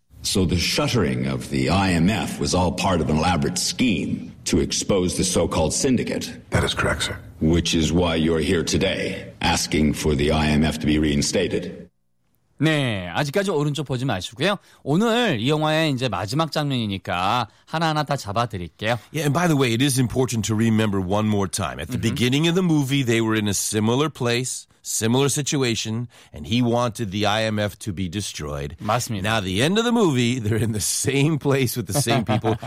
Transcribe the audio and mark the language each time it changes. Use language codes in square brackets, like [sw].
[en] So the shuttering of the IMF was all part of an elaborate scheme to expose the so-called syndicate. That is correct, sir. Which is why you're here today, asking for the IMF to be reinstated. [ko] 네, 아직까지 오른쪽 보지 마시고요. 오늘 이 영화의 이제 마지막 장면이니까 하나하나 다 잡아드릴게요. [en] Yeah, and by the way, it is important to remember one more time. At the mm-hmm. beginning of the movie, they were in a similar place, similar situation, and he wanted the IMF to be destroyed. [ko] 맞습니다. [en] Now, the end of the movie, they're in the same place with the same people.